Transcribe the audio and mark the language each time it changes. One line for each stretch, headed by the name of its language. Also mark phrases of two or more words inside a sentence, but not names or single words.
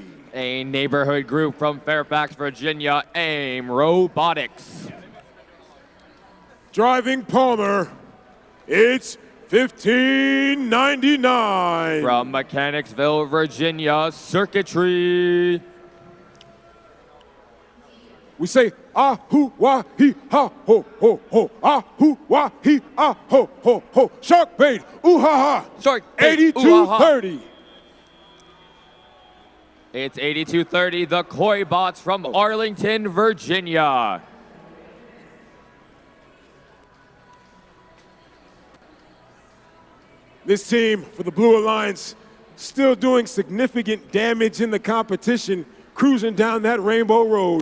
English: A neighborhood group from Fairfax, Virginia, AIM Robotics. Driving Palmer, it's 1599. From Mechanicsville, Virginia, Circuitry. We say, ah-hoo-wah-hee-ha, ho-ho-ho, ah-hoo-wah-hee-ha, ho-ho-ho, shark bait, ooh-ha-ha, shark bait, 8230. It's 8230, the Koi Bots from Arlington, Virginia. This team for the Blue Alliance still doing significant damage in the competition, cruising down that rainbow road.